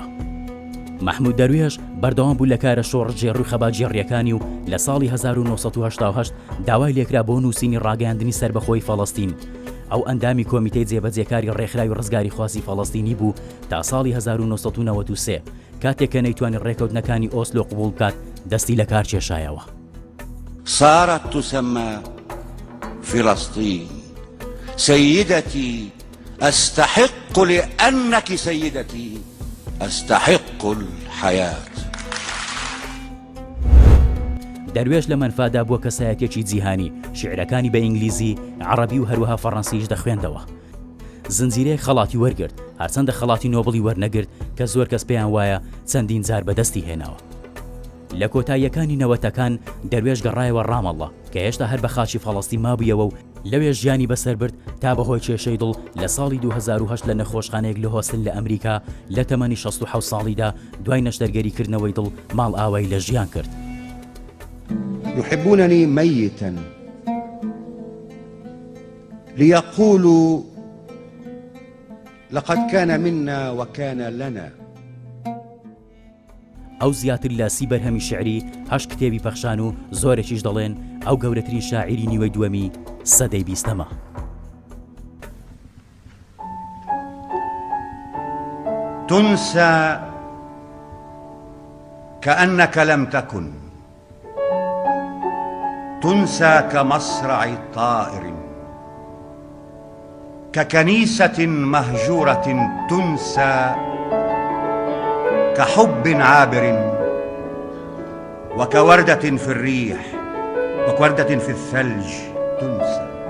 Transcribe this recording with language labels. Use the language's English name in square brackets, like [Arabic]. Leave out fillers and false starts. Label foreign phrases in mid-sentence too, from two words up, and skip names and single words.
[Central Kurdish] محمود دەروێش بەردەوام بوو لە کارە شۆڕجێ ڕووی خەباتجێڕیەکانی و لە ساڵی 1980 داوای لێکرا بۆ نووسینی ڕاگەاندنی سربەخۆی فەڵەستین. ئەو ئەندامی کۆمیتەی جێبەجێکاری ڕێکخراوی ڕزگاری خواسی فەڵەستینی بوو تا ساڵی 1993 کاتێک کە نەیتوانی ڕێکەوتنەکانی ئۆسلۆ قبوڵ بکات دەستی لە کار کێشایەوە. [Arabic] صارت تسمى فلسطين سيدتي أستحق لأنك سيدتي أستحق الحياة. [Central Kurdish] دەروێش لە منفادا بووە کەسایەتێکی جیهانی، شعرەکانی بە ئینگلیزی، عەرەبی و هەروەها فەڕەنسیش دەخوێندەوە. زنجیرەیەک خەڵاتی وەرگرت، هەرچەندە خەڵاتی نۆبڵی وەرنەگرت کە زۆر کەس پێیان وایە چەندین جار بەدەستی هێناوە. لە کۆتاییەکانی نەوەتەکان دەروێش گەڕایەوە ڕامەڵڵە کە هێشتا هەر بە خاچی فەڵەستی مابوویەوە و لەوێ ژیانی بەسەر برد تا بەهۆی کێشەی دڵ لە ساڵی 2008 لە نەخۆشخانەیەک لە هۆستن لە ئەمریکا لە تەمەنی 67 ساڵیدا دوای نەشتەرگەریکردنەوەی دڵ ماڵ ئاوای لە ژیان کرد. [Arabic] يحبونني ميتا ليقولوا لقد كان منا وكان لنا. [Central Kurdish] ئەو زیاتر لە 30 بەرهەمی شعری 8 کتێبی پەخشان و زۆرێکیش دەڵێن ئەو گەورەترین شاعیری نیوەی دووەمی سەدەی 20ەمە. [Arabic] تنسى كأنك لم تكن، تنسى كمصرع طائر، ككنيسة مهجورة تنسى، كحب عابر وكوردة في الريح وكوردة في الثلج تنسى.